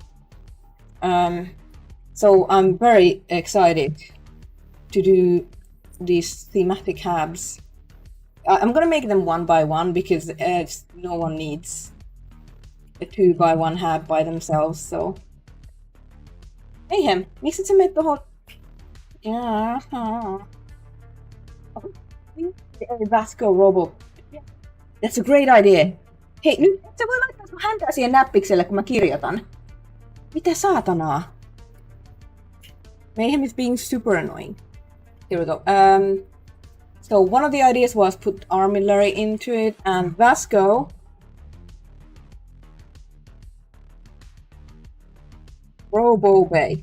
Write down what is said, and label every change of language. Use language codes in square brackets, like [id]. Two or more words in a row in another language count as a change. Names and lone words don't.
[en] So I'm very excited to do these thematic habs. I'm gonna make them one by one because no one needs a 2x1 hab by themselves. So Mayhem, [fi] miksi sä meet tohon? Vasco Robo. [en] That's a great idea. [fi] Hei, nyt sä voi laittaa sun häntä siihen näppikselle, kun mä kirjoitan. Mitä saatanaa? [en] Mayhem is being super annoying. Here we go. So one of the ideas was put armillary into it, and Vasco Robo Bay.